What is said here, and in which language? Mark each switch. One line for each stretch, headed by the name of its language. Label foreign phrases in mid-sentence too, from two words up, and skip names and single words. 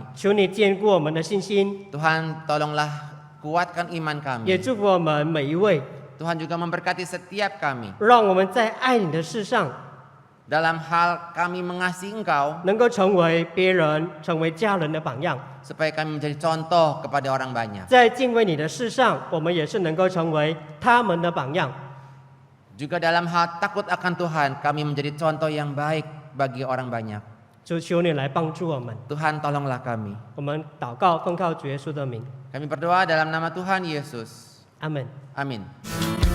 Chinese: 求你坚固我们的信心，
Indonesian: Tuhan, tolonglah kuatkan iman
Chinese: 也
Indonesian: kami.
Chinese: 祝福我们每一位，
Indonesian: Tuhan juga memberkati setiap kami.
Chinese: 让我们在爱你的事上
Indonesian: Dalam hal kami mengasihi Engkau,
Chinese: 能够成为别人、成为家人的榜样。
Indonesian: supaya kami menjadi contoh kepada orang banyak.
Chinese: 在敬畏你的事上，我们也是能够成为他们的榜样。
Indonesian: Juga dalam hal takut akan Tuhan, kami menjadi contoh yang baik bagi orang banyak.
Chinese: 主，求你来帮助我们。
Indonesian: Tuhan, tolonglah kami.
Chinese: 我们祷告，奉靠主耶稣的名，
Indonesian: Kami berdoa dalam nama Tuhan Yesus.
Chinese: 阿门。
Indonesian: Amin.